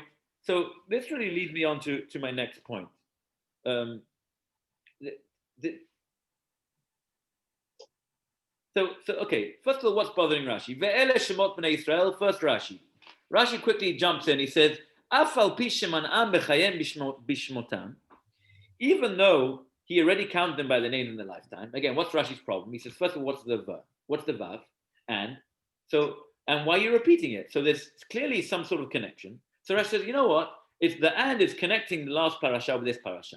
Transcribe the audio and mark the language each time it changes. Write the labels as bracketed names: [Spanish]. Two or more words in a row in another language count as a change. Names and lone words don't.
[English] So this really leads me on to my next point. So So okay, first of all, what's bothering Rashi? [Hebrew] ואלה שמות בני ישראל, [English] first Rashi. Rashi quickly jumps in, he says, [Hebrew] אף על פי שמנאם בחייהם בשמותם, [English] even though he already counted them by the name in their lifetime. Again, what's Rashi's problem? He says, first of all, what's the verb? What's the vav? And why are you repeating it? So there's clearly some sort of connection. So Rashi says, you know what? It's the and is connecting the last parasha with this parasha.